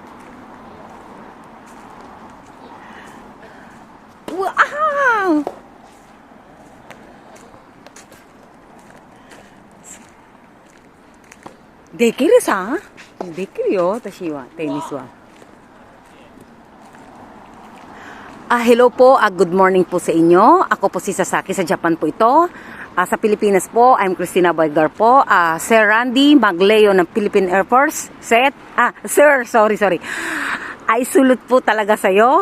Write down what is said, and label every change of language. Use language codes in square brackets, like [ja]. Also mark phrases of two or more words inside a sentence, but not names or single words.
[ja] うわーできるさ。できるよ、私は、テニスは。 [tl] Hello po, [en] good morning [tl] po sa inyo. Ako po si Sasaki, sa Japan po ito. Sa Pilipinas po, I'm Christina Boygar po. Sir Randy Magleo ng Philippine Air Force. Sir, sorry. Ay sulot po talaga sa'yo.